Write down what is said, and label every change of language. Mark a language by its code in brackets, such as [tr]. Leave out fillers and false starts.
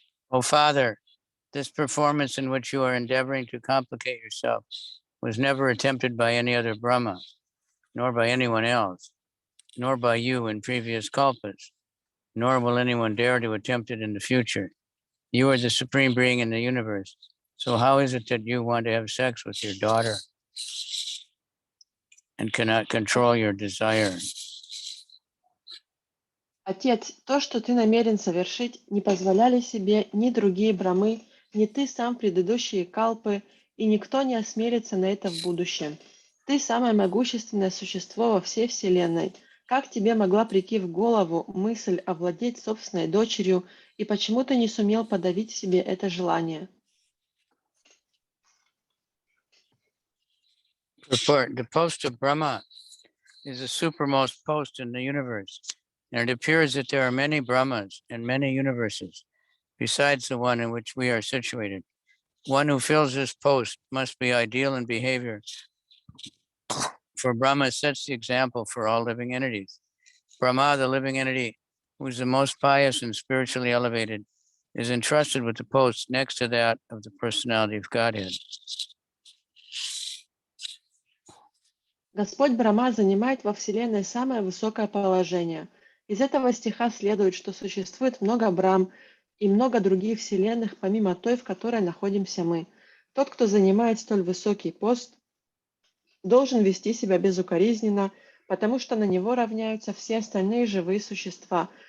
[en] O Father, this performance in which you are endeavoring to complicate yourself was never attempted by any other Brahma, nor by anyone else, nor by you in previous kalpas, nor will anyone dare to attempt it in the future. You are the supreme being in the universe. So how is it that you want to have sex with your daughter and cannot control your desire? [ru] Отец, то, что ты намерен совершить, не позволяли себе ни другие брамы, ни ты сам предыдущие калпы, и никто не осмелится на это в будущем. Ты самое могущественное существо во всей Вселенной. Как тебе могла прийти в голову мысль овладеть собственной дочерью, и почему ты не сумел подавить в себе это желание? [en] Report. The post of Brahma is the supermost post in the universe, and it appears that there are many Brahmas and many universes besides the one in which we are situated. One who fills this post must be ideal in behavior, for Brahma sets the example for all living entities. Brahma, the living entity, who is the most pious and spiritually elevated, is entrusted with the post next to that of the personality of Godhead. [ru] Господь Брахма занимает во Вселенной самое высокое положение. Из этого стиха следует, что существует много Брахм и много других вселенных, помимо той, в которой находимся мы. Тот, кто занимает столь высокий пост, должен вести себя безукоризненно, потому что на него равняются все остальные живые существа.